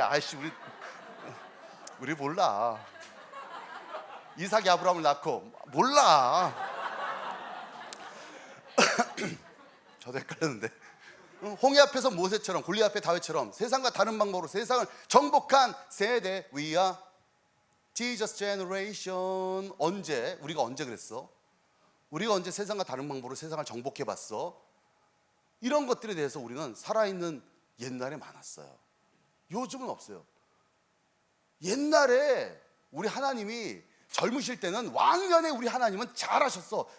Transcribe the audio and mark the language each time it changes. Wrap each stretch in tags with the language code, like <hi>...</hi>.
<ko>아이씨, 우리 몰라. 이삭이 아브라함을 낳고 몰라. 저도 헷갈렸는데, 홍해 앞에서 모세처럼, 골리앗 앞에 다윗처럼 세상과 다른 방법으로 세상을 정복한 세대.</ko> <en>We are Jesus generation.</en> <ko>우리가 언제 그랬어? 우리가 언제 세상과 다른 방법으로 세상을 정복해 봤어? 이런 것들에 대해서 우리는 살아있는 옛날에 많았어요. 요즘은 없어요. 옛날에 우리 하나님이 젊으실 때는, 왕년에 우리 하나님은 잘하셨어.</ko>